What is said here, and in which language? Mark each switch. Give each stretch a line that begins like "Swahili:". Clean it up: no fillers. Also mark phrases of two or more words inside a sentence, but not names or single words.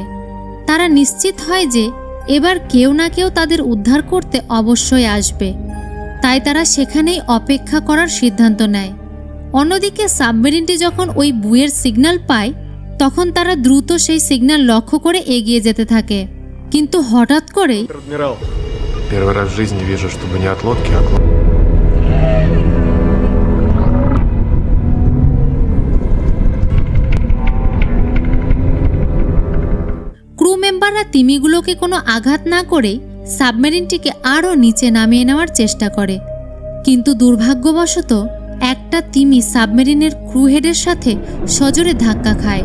Bangla: তারা নিশ্চিত হয় যে এবার কেউ না কেউ তাদের উদ্ধার করতে অবশ্যই আসবে, তাই তারা সেখানেই অপেক্ষা করার সিদ্ধান্ত নেয়। অন্যদিকে সাবমেরিনটি যখন ওই বুয়ের সিগন্যাল পায়, তখন তারা দ্রুত সেই সিগন্যাল লক্ষ্য করে এগিয়ে যেতে থাকে। কিন্তু হঠাৎ করেই
Russian: Адмирал. Первый раз в жизни вижу, чтобы не от лодки, а от
Bangla: ক্রু মেম্বাররা তিমিগুলোকে কোনো আঘাত না করেই সাবমেরিনটিকে আরও নিচে নামিয়ে নেওয়ার চেষ্টা করে, কিন্তু দুর্ভাগ্যবশত একটা তিমি সাবমেরিনের ক্রু হেডের সাথে সজোরে ধাক্কা খায়।